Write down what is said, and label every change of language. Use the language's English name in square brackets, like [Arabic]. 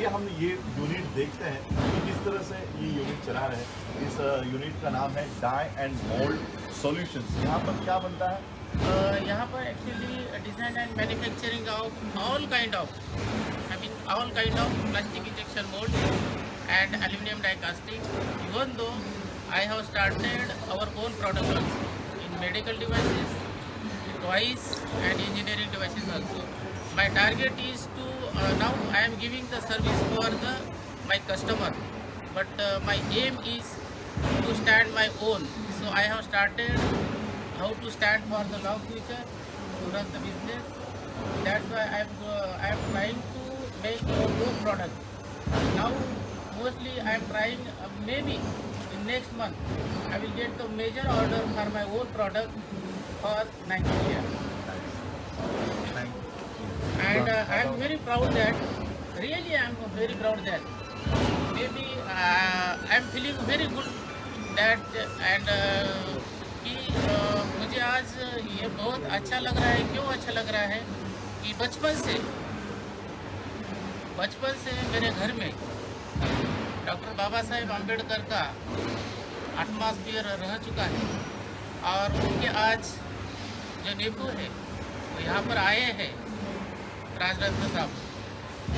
[Hindi] तो आइए हम ये यूनिट देखते हैं कि किस तरह से ये यूनिट चला रहे हैं. इस यूनिट का नाम है डाई एंड मोल्ड सॉल्यूशंस. यहाँ पर क्या बनता है? यहाँ पर [English] Actually design and manufacturing of all kind of plastic injection mould and aluminum die casting. Even though I have started our own product also in medical devices, toys and engineering devices also. My target is to now I am giving the service for my customer, but my aim is to stand my own. So I have started how to stand for the long future to run the business. That's why I am trying to make our own product. Now mostly I am trying, maybe in next month I will get the major order for my own product for Nigeria. And I am very proud that, really I am very proud that maybe I am feeling very good that and [Hindi] कि मुझे आज ये बहुत अच्छा लग रहा है। क्यों अच्छा लग रहा है कि बचपन से मेरे घर में डॉक्टर बाबा साहेब आम्बेडकर का एटमॉस्फेयर रह चुका है और उनके आज जो नेपू है वो यहाँ पर आए हैं राजरत्न साहब।